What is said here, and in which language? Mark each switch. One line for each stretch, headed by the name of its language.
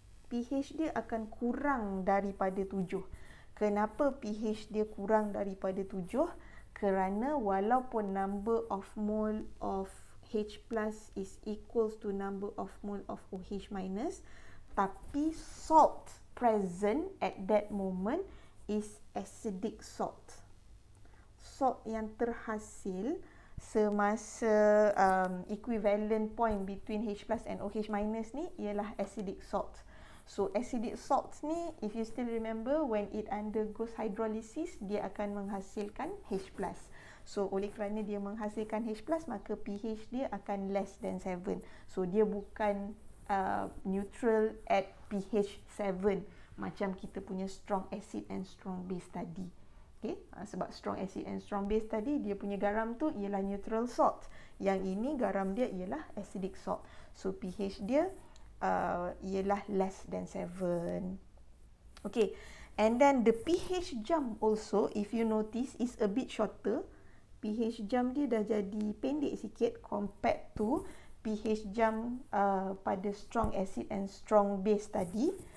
Malay: pH dia akan kurang daripada 7. Kenapa pH dia kurang daripada 7? Kerana walaupun
English: number of mole of H plus is equals to number of mole of OH minus,
Malay: tapi
English: salt present at that moment is acidic salt.
Malay: Salt yang terhasil semasa
English: equivalent point between H plus and OH minus
Malay: ni ialah acidic salt.
English: So acidic salt ni, if you still remember, when it undergoes hydrolysis,
Malay: dia akan menghasilkan H plus. So oleh kerana dia menghasilkan H plus, maka pH dia akan
English: less than 7.
Malay: So dia bukan neutral at pH 7 macam kita punya
English: strong acid and strong base
Malay: tadi. Okay? Sebab strong acid and strong base tadi, dia punya garam tu ialah neutral salt. Yang ini garam dia ialah acidic salt. So pH dia ialah
English: less than 7. Okay, and then the pH jump also, if you notice, is a bit shorter.
Malay: pH jump dia dah jadi pendek sikit
English: compared to
Malay: pH jump pada strong acid and strong base tadi.